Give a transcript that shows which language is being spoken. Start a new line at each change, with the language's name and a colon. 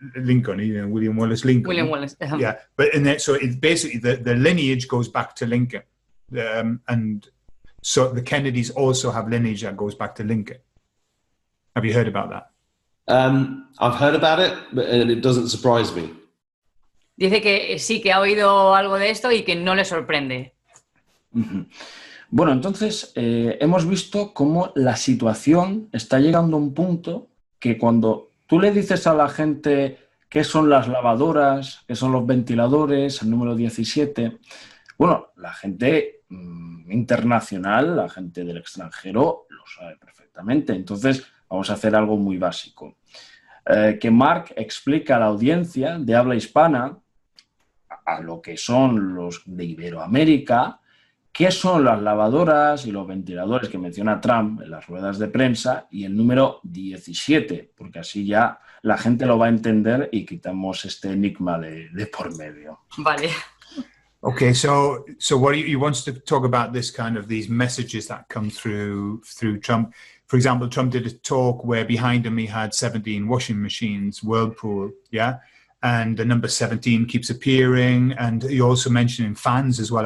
English: Lincoln, you know, William Wallace Lincoln. William Wallace. Yeah, but so it's basically the lineage goes back to Lincoln. And so the Kennedys also have lineage that goes back to Lincoln. Have you heard about that? I've heard about it, and it doesn't surprise me.
Spanish: Dice que sí, que ha oído algo de esto y que no le sorprende. Bueno, entonces hemos visto cómo la situación está llegando a un punto que cuando tú le dices a la gente qué son las lavadoras, qué son los ventiladores, el número 17, bueno, la gente internacional, la gente del extranjero lo sabe perfectamente. Entonces vamos a hacer algo muy básico. Que Mark explica a la audiencia de habla hispana, a lo que son los de Iberoamérica, qué son las lavadoras y los ventiladores que menciona Trump en las ruedas de prensa y el número 17, porque así ya la gente lo va a entender y quitamos este enigma de por medio. Vale.
English: Okay, so what he wants to talk about this kind of these messages that come through Trump. For example, Trump did a talk where behind him he had 17 washing machines, Whirlpool, yeah? and the number 17 keeps appearing. And you also mentioned in fans as well.